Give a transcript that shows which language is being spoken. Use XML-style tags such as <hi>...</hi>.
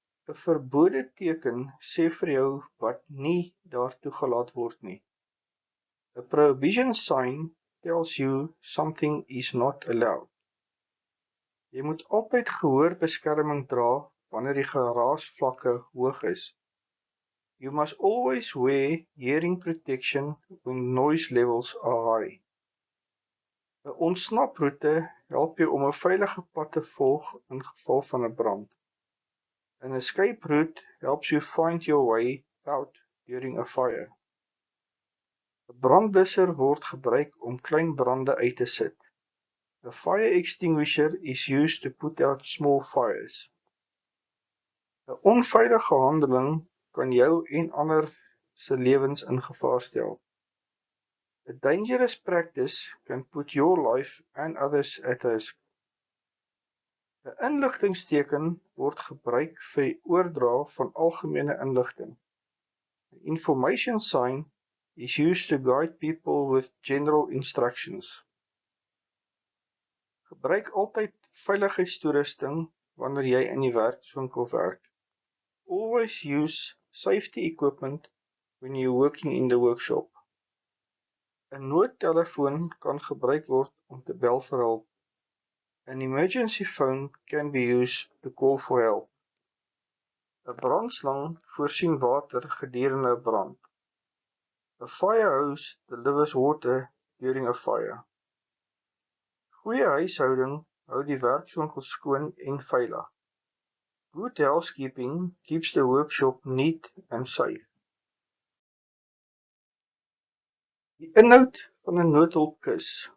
<af>'n Verbode teken sê vir jou wat nie daar toegelaat word nie.</af> <en>A prohibition sign tells you something is not allowed.</en> <af>Jy moet altyd gehoorbeskerming dra wanneer die geraasvlakke hoog is.</af> <en>You must always wear hearing protection when noise levels are high.</en> <af>'n Ontsnaproete help jou om 'n veilige pad te volg in geval van 'n brand.</af> <en>An escape route helps you find your way out during a fire.</en> <af>'n Brandblusser word gebruik om klein brande uit te sit.</af> <en>A fire extinguisher is used to put out small fires.</en> <af>'n Onveilige handeling kan jou en ander se lewens in gevaar stel.</af> <en>A dangerous practice can put your life and others at risk.</en> <af>'n Inligtingsteken word gebruik vir die oordra van algemene inligting.</af> <en>An information sign is used to guide people with general instructions.</en> <af>Gebruik altyd veiligheidstoerusting wanneer jy in die werkswinkel werk.</af> <en>Always use safety equipment when you're working in the workshop.</en> <af>'n Noodtelefoon kan gebruik word om te bel vir hulp.</af> <en>An emergency phone can be used to call for help.</en> <af>'n Brandslang voorsien water gedurende 'n brand.</af> <en>A fire hose delivers water during a fire.</en> <af>Goeie huishouding hou die werkswinkel skoon en veilig.</af> <en>Good housekeeping keeps the workshop neat and safe.</en> <af>Die inhoud van 'n noodhulpkis.</af>